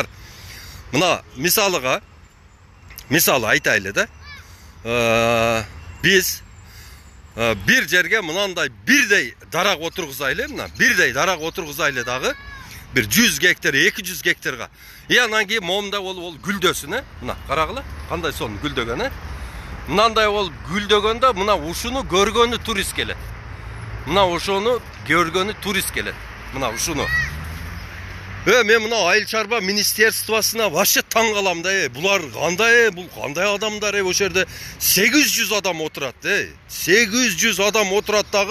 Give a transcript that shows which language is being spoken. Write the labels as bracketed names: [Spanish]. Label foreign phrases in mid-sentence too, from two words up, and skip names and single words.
[Kyrgyz] Мына мисалы айтайлы да. Биз бир жерге мынандай бирдей дарак отургузайлы, мына бирдей дарак отургузайлы дагы бир 100 гектар, 200 гектарга. Анан кийин момундай ол гүлдөсүн, мына карагыла, кандай сонун гүлдөгөн, мынандай ол гүлдөгөндө мына ушуну көргөнү турист келет. Мына ошону көргөнү турист келет. Мына ушуну. Мен мына айыл чарба министерствосуна вообще таң калам да. Булар кандай, бул кандай адамдар, ошол жерде 800 адам отурат, 800 адам отурат дагы.